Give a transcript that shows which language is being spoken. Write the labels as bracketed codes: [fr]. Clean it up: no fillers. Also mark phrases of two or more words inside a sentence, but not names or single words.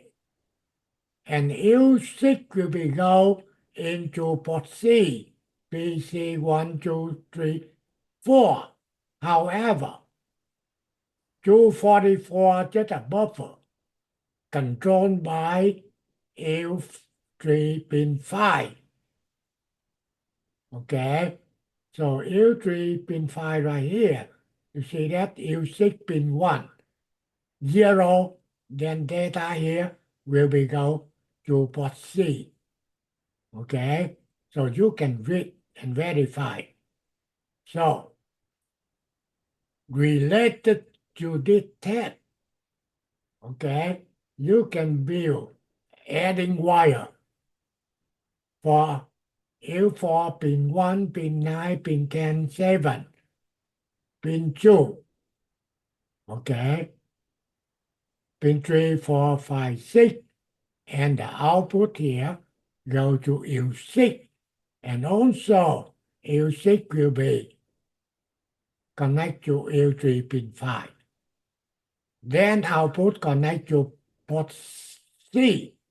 [en] And U6 will be go into port C, PC 1, 2, 3, 4. However, 244 just a buffer controlled by U3 pin 5. Okay, so U3 pin 5 right here. You see that U6 pin 1, 0, then data here will be go to port C. Okay, so you can read and verify. So related to this test, okay, you can build adding wire for U4 pin 1, pin 9, pin 10, 7, pin 2, okay, pin 3, 4, 5, 6, and the output here go to U6, and also U6 will be connect to U3 pin 5. Then output connect to port C.